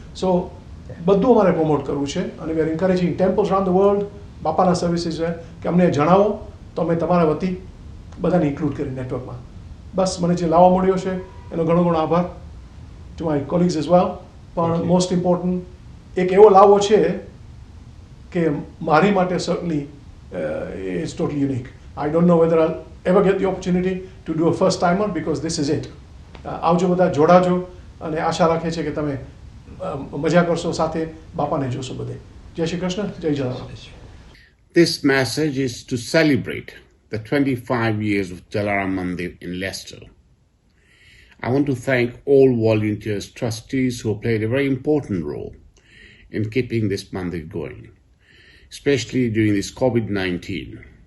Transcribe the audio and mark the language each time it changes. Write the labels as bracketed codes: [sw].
[gu] સો બધું અમારે પ્રમોટ કરવું છે, અને [en] we are encouraging temples around the world, [gu] બાપાના સર્વિસીસ કે અમને જણાવો તો અમે તમારા વતી બધાને ઇન્ક્લુડ કરી નેટવર્કમાં. બસ મને જે લાવવા મળ્યો છે એનો ઘણો ઘણો આભાર [en] To my colleagues as well. [gu] પણ [en] most important [gu] એક એવો લાવો છે કે મારી માટે [en] Certainly it's totally unique. I don't know whether I ever get the opportunity to do a first timer, because this is it. [gu] આવજો બધા, જોડાજો, અને આશા રાખે છે કે તમે મજા કરશો, સાથે બાપાને જોશો બધે. જય શ્રી કૃષ્ણ, જય Jalaram. [en] This message is to celebrate the 25 years of Jalaram Mandir in Leicester. I want to thank all volunteers, trustees who have played a very important role in keeping this Mandir going, especially during this COVID-19.